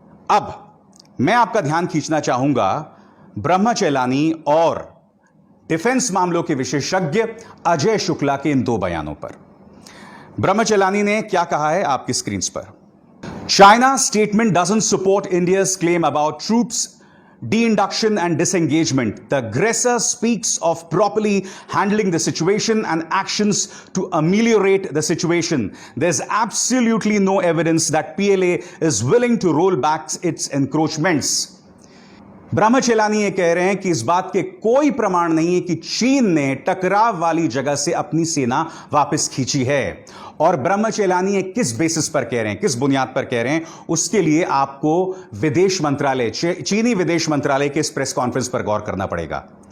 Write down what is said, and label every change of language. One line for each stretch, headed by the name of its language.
Hindi: अब मैं आपका ध्यान खींचना चाहूंगा ब्रह्मचेलानी और डिफेंस मामलों के विशेषज्ञ अजय शुक्ला के इन दो बयानों पर। ब्रह्मचेलानी ने क्या कहा है आपकी स्क्रीन पर।
English: China statement doesn't support India's claim about troops de-induction and disengagement. The aggressor speaks of properly handling the situation and actions to ameliorate the situation. There's absolutely no evidence that PLA is willing to roll back its encroachments.
Hindi: ब्रह्मचेलानी ये कह रहे हैं कि इस बात के कोई प्रमाण नहीं है कि चीन ने टकराव वाली जगह से अपनी सेना वापस खींची है। और ब्रह्मचेलानी ये किस बेसिस पर कह रहे हैं, किस बुनियाद पर कह रहे हैं, उसके लिए आपको विदेश मंत्रालय, चीनी विदेश मंत्रालय के इस प्रेस कॉन्फ्रेंस पर गौर करना पड़ेगा।